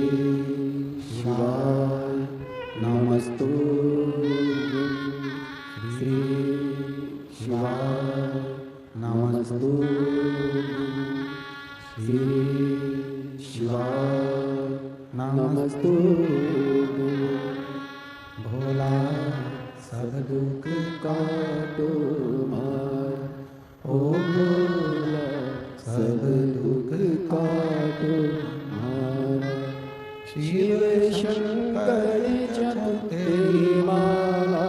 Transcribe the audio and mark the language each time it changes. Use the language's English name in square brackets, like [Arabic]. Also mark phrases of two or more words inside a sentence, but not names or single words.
[Sanskrit] शिवाय नमस्तु श्री शिवाय नमस्तु श्री शिवाय नमस्तु [Hindi] भोला सब दुख काटो मार ओ भोला सब दुख काटो मार शिव शंकर जप तेरी माला